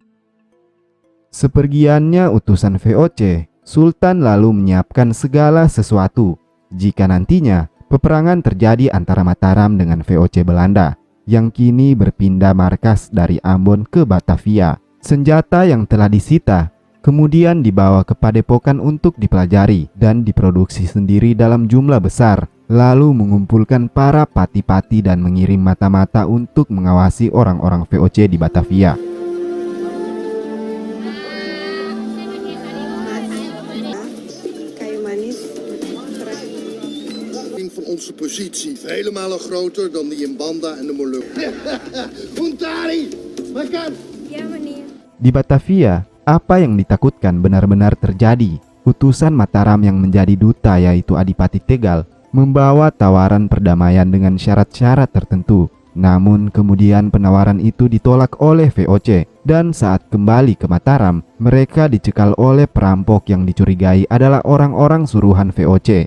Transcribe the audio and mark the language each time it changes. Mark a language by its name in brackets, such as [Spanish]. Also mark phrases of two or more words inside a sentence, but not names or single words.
[Indonesian] Sepergiannya utusan VOC, Sultan lalu menyiapkan segala sesuatu jika nantinya peperangan terjadi antara Mataram dengan VOC Belanda yang kini berpindah markas dari Ambon ke Batavia. Senjata yang telah disita kemudian dibawa ke padepokan untuk dipelajari dan diproduksi sendiri dalam jumlah besar, lalu mengumpulkan para pati-pati dan mengirim mata-mata untuk mengawasi orang-orang VOC di Batavia. [Dutch] Van onze positie vele malen groter dan die in Banda en de Molukken. [Indonesian] Puntari, makan. Ya, meneer. Di Batavia, apa yang ditakutkan benar-benar terjadi. Utusan Mataram yang menjadi duta yaitu Adipati Tegal membawa tawaran perdamaian dengan syarat-syarat tertentu. Namun kemudian penawaran itu ditolak oleh VOC, dan saat kembali ke Mataram, mereka dicekal oleh perampok yang dicurigai adalah orang-orang suruhan VOC.